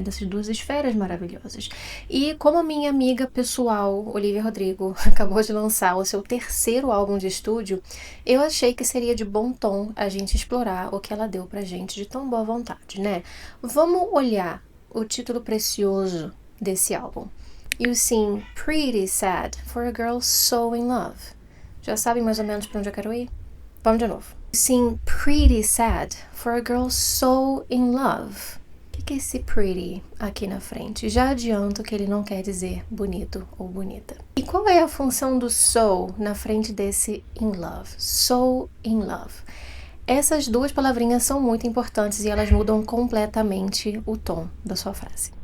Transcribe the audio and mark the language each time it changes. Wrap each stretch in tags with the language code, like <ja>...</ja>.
<pt>Dessas duas esferas maravilhosas. E como a minha amiga pessoal, Olivia Rodrigo, acabou de lançar o seu terceiro álbum de estúdio, eu achei que seria de bom tom a gente explorar o que ela deu pra gente de tão boa vontade, né? Vamos olhar o título precioso desse álbum.</pt> <en>You Seem Pretty Sad for a Girl So In Love.</en> <pt>Já sabem mais ou menos pra onde eu quero ir? Vamos de novo.</pt> <en>You seem pretty sad for a girl so in love.</en> <pt>O que é esse pretty aqui na frente? Já adianto que ele não quer dizer bonito ou bonita. E qual é a função do so na frente desse in love?</pt> <en>So in love.</en> <pt>Essas duas palavrinhas são muito importantes e elas mudam completamente o tom da sua frase.</pt>